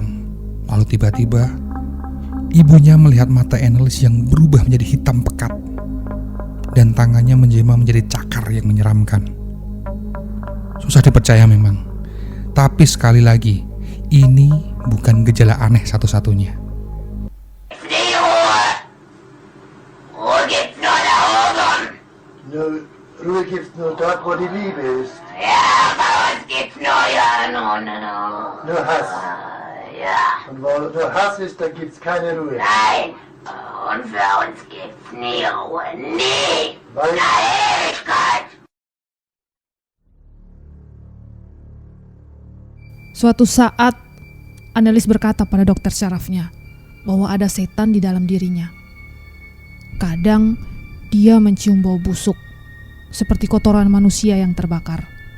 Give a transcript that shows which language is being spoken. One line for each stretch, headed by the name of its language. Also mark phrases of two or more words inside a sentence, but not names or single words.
Indonesian: Lalu tiba-tiba, ibunya melihat mata Annelies yang berubah menjadi hitam pekat dan tangannya menjelma menjadi cakar yang menyeramkan. Susah dipercaya memang, tapi sekali lagi, ini bukan gejala aneh satu-satunya.
German: Ruhe gibt's nur dort, wo die Liebe ist. Ja, bei uns gibt's nur Nur Hass. ja, Und wo nur Hass ist, da gibt's keine Ruhe. nein. Und für uns gibt's nie Ruhe. Nie. Weil Na, Ewigkeit.
Indonesian: Suatu saat, Annelies berkata pada dokter syarafnya bahwa ada setan di dalam dirinya. Kadang dia mencium bau busuk, seperti kotoran manusia yang terbakar.